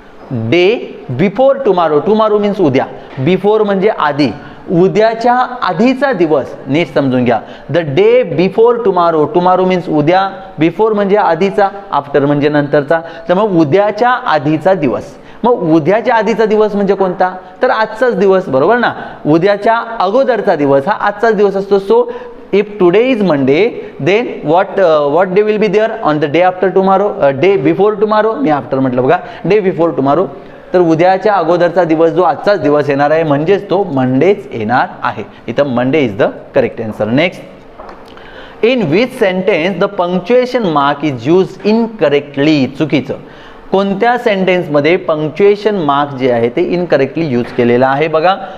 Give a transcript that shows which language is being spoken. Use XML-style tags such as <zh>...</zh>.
<en>day before tomorrow, tomorrow means</en> <mr>उद्या, before म्हणजे आधी, उद्याच्या आधीचा दिवस, नीट समजून घ्या.</mr> <en>the day before tomorrow, tomorrow means</en> <mr>उद्या, बिफोर म्हणजे आधीचा, आफ्टर म्हणजे नंतरचा, त्यामुळे उद्याच्या आधीचा दिवस. मग उद्याच्या आधीचा दिवस म्हणजे कोणता, तर आजचाच दिवस, बरोबर ना. उद्याच्या अगोदरचा दिवस हा आजचाच दिवस असतो.</mr> <en>so if today is Monday then what day will be there on the day after tomorrow, day before tomorrow,</en> <mr>मी after म्हटलं बघा,</mr> <en>day before tomorrow.</en> <mr>तर उद्याच्या अगोदरचा दिवस जो आजचाच दिवस येणार आहे म्हणजेच तो मंडेच येणार आहे.</mr> <en>इथं Monday is the correct answer. Next, in which sentence the punctuation mark is used incorrectly.</en> <mr>चुकीचं. कोणत्या सेंटेन्समध्ये पंक्च्युएशन मार्क जे आहे ते इनकरेक्टली यूज केलेलं आहे बघा.</mr>